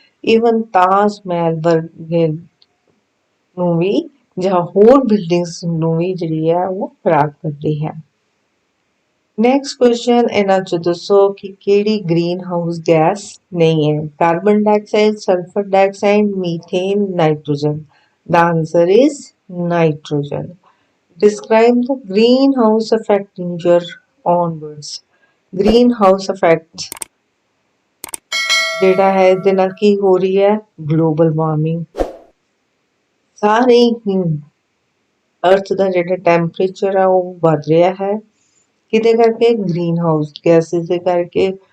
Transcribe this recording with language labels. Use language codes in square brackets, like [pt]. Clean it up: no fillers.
[pa] Even Taj Mahal ਵਰਗੇ ਨੂੰ ਵੀ ਜਾਂ ਹੋਰ ਬਿਲਡਿੰਗਸ ਨੂੰ ਵੀ ਜਿਹੜੀ ਹੈ ਉਹ ਖਰਾਬ ਕਰਦੀ ਹੈ। ਨੈਕਸਟ ਕੁਐਸਚਨ ਇਹਨਾਂ 'ਚ ਦੱਸੋ ਕਿ ਕਿਹੜੀ ਗ੍ਰੀਨ ਹਾਊਸ ਗੈਸ ਨਹੀਂ ਹੈ। Carbon dioxide, sulphur dioxide, methane, nitrogen. [en] The answer is nitrogen. Describe the greenhouse effect in your own words. [pa] Greenhouse effect ਜਿਹੜਾ ਹੈ ਇਹਦੇ ਨਾਲ ਕੀ ਹੋ ਰਹੀ ਹੈ, ਗਲੋਬਲ ਵਾਰਮਿੰਗ। ਸਾਰੇ ਹੀ ਅਰਥ ਦਾ ਜਿਹੜਾ ਟੈਂਪਰੇਚਰ ਆ ਉਹ ਵੱਧ ਰਿਹਾ ਹੈ, ਕਿਹਦੇ ਕਰਕੇ, ਗ੍ਰੀਨ ਹਾਊਸ ਗੈਸਿਸ ਦੇ ਕਰਕੇ।